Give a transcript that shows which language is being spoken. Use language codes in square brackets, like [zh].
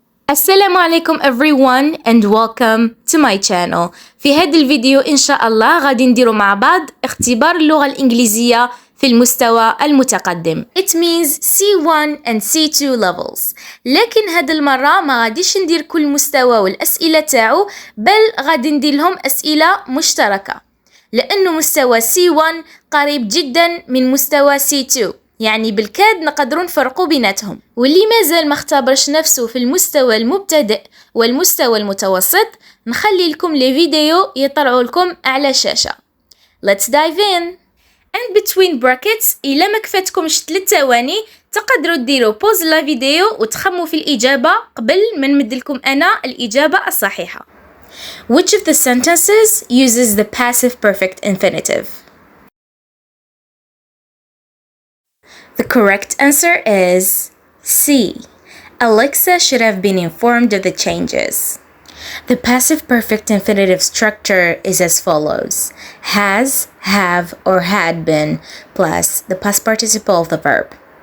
[ar] السلام عليكم [en] everyone and welcome to my channel. [ar] في هذا الفيديو إن شاء الله غادي نديروا مع بعض اختبار اللغة الإنجليزية في المستوى المتقدم. [en] It means C1 and C2 levels. [ar] لكن هذه المرة ما غاديش ندير كل مستوى والأسئلة تاعو، بل غادي ندير لهم أسئلة مشتركة، لأنه مستوى C1 قريب جدا من مستوى C2، يعني بالكاد نقدروا نفرقوا بيناتهم. واللي مازال ما اختبرش نفسه في المستوى المبتدئ والمستوى المتوسط نخلي لكم لي فيديو يطلعوا لكم على شاشة. [en] Let's dive in. And between brackets [ar] إلا ما كفاتكمش 3 ثواني تقدروا ديروا بوز لا فيديو وتخموا في الإجابة قبل ما نمدلكم أنا الإجابة الصحيحة. [en] Which of the sentences uses the passive perfect infinitive? The correct answer is C. Alexa should have been informed of the changes. The passive perfect infinitive structure is as follows: has, have, or had been plus the past participle of the verb.